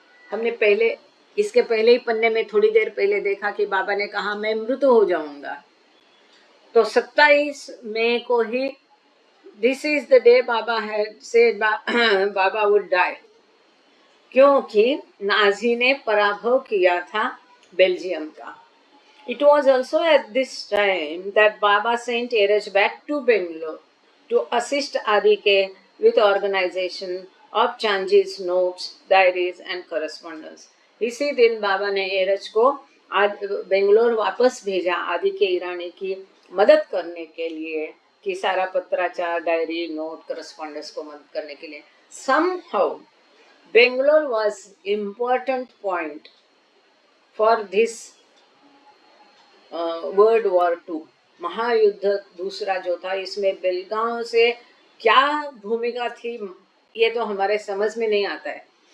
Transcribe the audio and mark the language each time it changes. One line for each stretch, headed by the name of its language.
Hindi: हमने पहले, इसके पहले ही पन्ने में थोड़ी देर पहले देखा कि बाबा ने कहा मैं मृत हो जाऊंगा. तो 27 मई को ही
English: this is the day Baba had said Baba would die,
Hindi: क्योंकि नाजी ने पराभव किया था बेल्जियम का.
English: It was also at this time that Baba sent Eraj back to Bangalore to assist Adike with organization of Chanji's notes, diaries and correspondence.
Hindi: इसी दिन बाबा ने एरज को बेंगलोर वापस भेजा आदिके ईरानी की मदद करने के लिए, कि सारा पत्राचार, डायरी, नोट, करस्पॉन्डेंस को मदद करने के लिए.
English: Somehow Bangalore was important point for this world war
Hindi: 2, महायुद्ध दूसरा जो था, इसमें बेलगांव से क्या भूमिका थी ये तो हमारे समझ में नहीं आता है.